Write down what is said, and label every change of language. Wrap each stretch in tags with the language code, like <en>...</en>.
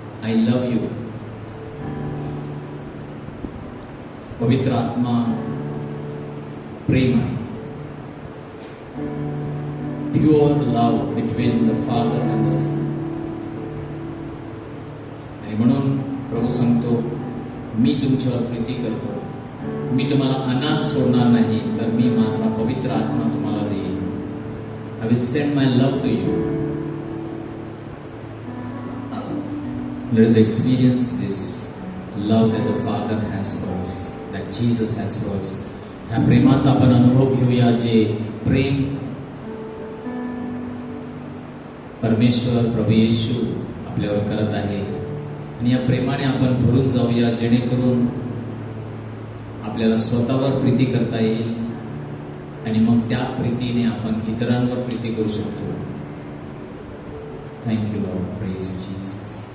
<en>I love you.</en> <mr>पवित्र आत्मा प्रेम आहे.</mr> <en>Pure love between the Father and the Son.</en> <mr>आणि म्हणून प्रभू सांगतो, मी तुमच्यावर प्रीती करतो मी तुम्हाला अनाथ सोडणार नाही, तर मी माझा पवित्र आत्मा तुम्हाला देईन.</mr> <en>I will send my love to you. Let us experience this love that the Father has for us, that Jesus has for us.</en> <mr>ह्या प्रेमाचा आपण अनुभव घेऊया, जे प्रेम परमेश्वर प्रभू येशू आपल्यावर करत आहे. आणि या प्रेमाने आपण भरून जाऊया, जेणेकरून आपल्याला स्वतःवर प्रीती करता येईल आणि मग त्या प्रीतीने आपण इतरांवर प्रीती करू शकतो.</mr> <en>Thank you lord, praise you Jesus.</en>